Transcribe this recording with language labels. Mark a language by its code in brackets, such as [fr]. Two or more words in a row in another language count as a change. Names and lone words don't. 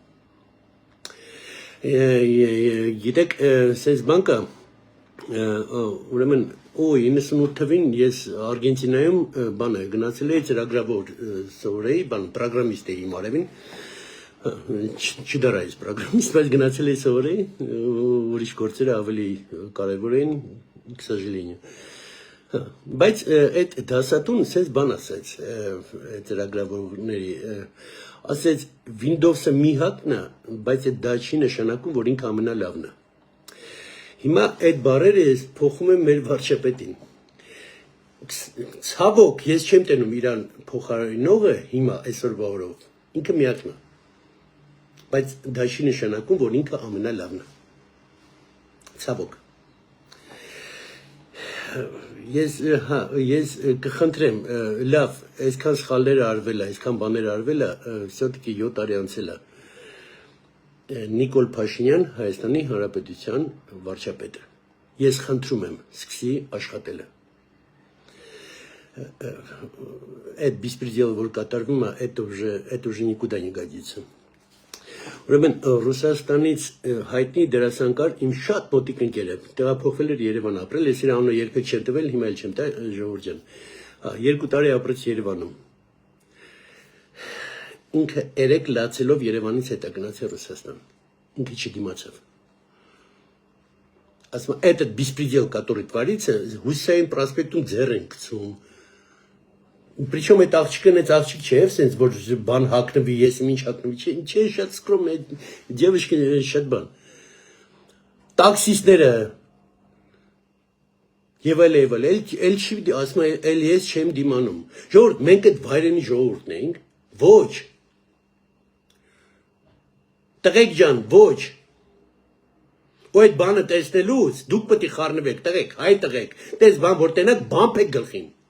[hy] գիտեք, sense բանկը, ուրեմն, 98 թվին ես Արգենտինայում բանը գնացել էի ծրագրավոր սովորեի, բան պրոգրամիստ էի իմ արևին, չդարայից պրոգրամիստ, բայց գնացել էի սովորեի, ուրիշ գործերը ավելի կարևոր էին, [ru] к сожалению. [hy] Բայց այդ դասատուն sense բան ասեց ծրագրավորների, ասեց Windows-ը մի հատն է, բայց այդ դա չի նշանակում, որ ինքը ամենալավն է. Հիմա այդ բառերը ես փոխում եմ մեր վարչապետին, ցավոք ես չեմ տենում իրան փոխարինողը հիմա այսօրվա օրով, ինքը միակն է, բայց դա չի նշանակում, որ ինքը ամենալավն է, ցավոք, ես կխնդրեմ, լավ, այսքան սխալներ արվել է, այսքան բաներ արվել է, все-таки 7 տարի անցել է, Նիկոլ Փաշինյան Հայաստանի Հանրապետության վարչապետը, ես խնդրում եմ, սկսի աշխատելը, այդ беспредел, որ կատարվում է, [ru] это уже никуда не годится. [hy] Ուրեմն Ռուսաստանից հայտնի դերասանկար իմ շատ մոտիկ ընկեր է, տեղափոխվել էր Երևան ապրել, ես իր անունը երբեք չեմ տվել, հիմա էլ չեմ տա, ժողովուրդ ջան, 2 տարի ապրեց Երևանում, ինքը 3 լացելով Երևանից հետա գնացել Ռուսաստան, ինքը չդիմացավ, ասում [ru] этот беспредел, который творится, [hy] Հուսեին պրոսպեկտում ձեռ են գցում, [ru] Причем это [hy] աղջիկն այդ աղջիկ չէ, sense որ բան հակնվի, ես ինչ հակնվի, չէ, շատ [ru] скромная девочка, [hy] շատ բան։ Տաքսիստները եւ այլ, էլ չի ասում, էլ ես չեմ դիմանում։ Ժողովուրդ, մենք այդ վայրենի ժողովուրդն ենք, ոչ։ Տղեկ ջան, ոչ։ Ու այդ բանը տեսնելուց դուք պետք է խառնվեք, տղեկ, հայ տղեկ, տես բան որ տենակ բամբ եք գլխին։